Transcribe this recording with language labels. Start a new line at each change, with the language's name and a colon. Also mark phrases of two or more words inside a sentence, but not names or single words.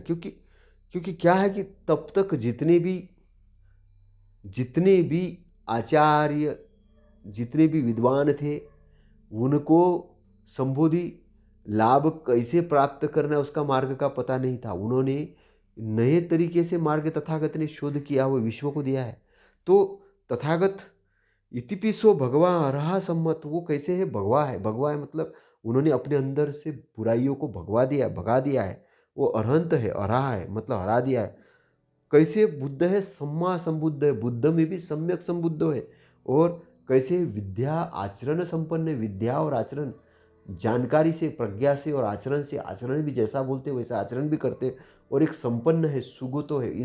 Hindi: क्योंकि क्या है कि तब तक जितने भी आचार्य, जितने भी विद्वान थे, उनको संबोधि लाभ कैसे प्राप्त करना है उसका मार्ग का पता नहीं था। उन्होंने नए तरीके से मार्ग तथागत ने शोध किया, वो विश्व को दिया है। तो तथागत
Pali: इतिपिसो भगवा अरहा सम्मत,
Hindi: वो कैसे है? भगवा है। भगवा है मतलब उन्होंने अपने अंदर से बुराइयों को भगा दिया है। वो अरहंत है, अरहा है मतलब हरा दिया है। कैसे? बुद्ध है,
Pali: सम्मा संबुद्ध
Hindi: है, बुद्ध में भी सम्यक संबुद्ध है। और कैसे? विद्या आचरण संपन्न है, विद्या और आचरण, जानकारी से, प्रज्ञा से और आचरण से, आचरण भी जैसा बोलते वैसा आचरण भी करते, और एक संपन्न है, सुगतो है।